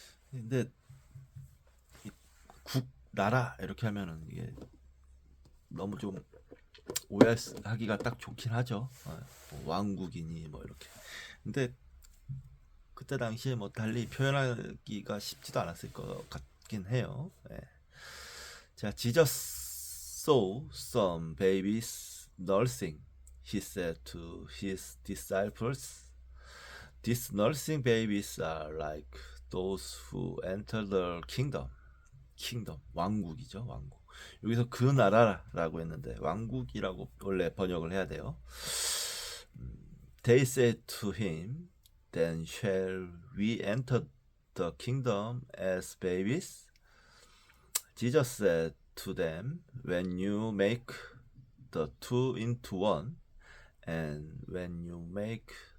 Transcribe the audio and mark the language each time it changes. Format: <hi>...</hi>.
<ko>근데 나라 이렇게 하면은 이게 너무 좀 오해하기가 딱 좋긴 하죠. 뭐 왕국이니 뭐 이렇게. 근데 그때 당시에 뭐 달리 표현하기가 쉽지도 않았을 것 같긴 해요.</ko> <en>자, Jesus saw some babies nursing. He said to his disciples, "These nursing babies are like those who enter the kingdom."</en> <ko>킹덤, 왕국이죠, 왕국. 여기서 그 나라라고 했는데 왕국이라고 원래 번역을 해야 돼요.</ko> <en>They said to him, "Then shall we enter the kingdom as babies?" Jesus said to them, "When you make the two into one, and when you make</en>